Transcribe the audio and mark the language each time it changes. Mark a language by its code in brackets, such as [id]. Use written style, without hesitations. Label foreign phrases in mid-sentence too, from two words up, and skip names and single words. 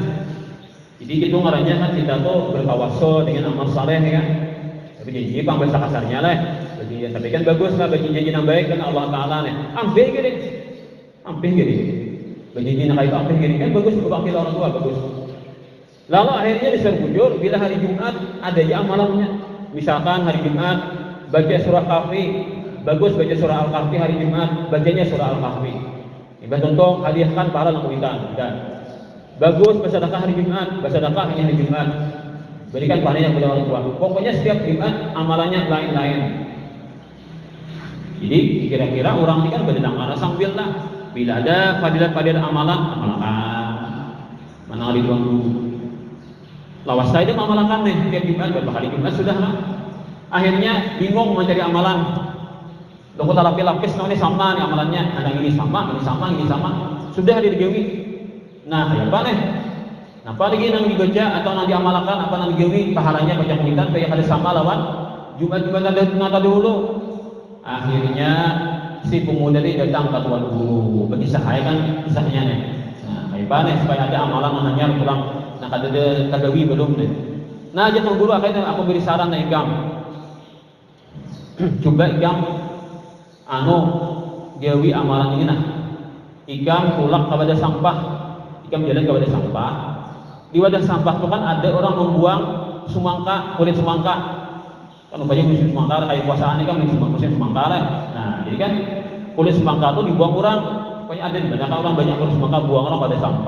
[bjn] Jadi itu ngaranya kan kita tuh bertawasul dengan amal saleh ya. Tapi janji bang bahasa kasarnya lah. Jadi tapi kan bagus lah bagi janji yang baik kan Allah Taala nih. Ampih gini. Bagi nak itu ampih gini kan bagus berbakti orang tua bagus. Lalu akhirnya disuruh bujur bila hari Jumat ada ya amalannya. Misalkan hari Jumat baca surah Kahfi, bagus baca surah Al-Kahfi hari Jumat, bacanya surah Al-Kahfi. Ibarat contoh hadiahkan pahala yang kuitan dan Bagus bersedekah hari Jumat, bersedekah hanya hari Jumat. Berikan pahalanya kepada orang tua. Pokoknya setiap Jumat amalannya lain-lain. Jadi kira-kira orang ini kan berdedang sambil lah. Bila ada fadilat-fadilat amalan, amalkan. Mana hari dulu. Lawas saya itu amalkan nih setiap Jumat, berapa hari Jumat sudah lah. Akhirnya bingung mencari amalan. Lalu lapis-lapis ini sama nih amalannya, ada ini sama, ini sama, ini sama. Sudah digawi. Nah, apa nih? Apa lagi yang dibaca atau yang diamalkan apa yang digawi pahalanya baca kuitan kayak ada sama lawan Jumat-Jumat ada dulu. Akhirnya si pemuda ini datang ke tuan guru. Bagi saya kan kisahnya nih. Nah, kayak nih supaya ada amalan hanya pulang. Nah, ada tagawi belum nih. Nah, aja tuan guru akhirnya aku beri saran nih Igam. Coba Igam gawi amalan ini nah. Igam tulak kepada sampah. Igam jalan kepada sampah. Di wadah sampah itu kan ada orang membuang semangka, kulit semangka. Kan banyak musim semangka, kayak puasaan ini kan musim semangka lah. Nah, jadi kan kulit semangka itu dibuang orang. Pokoknya ada di banyak orang banyak kulit semangka buang orang pada sampah.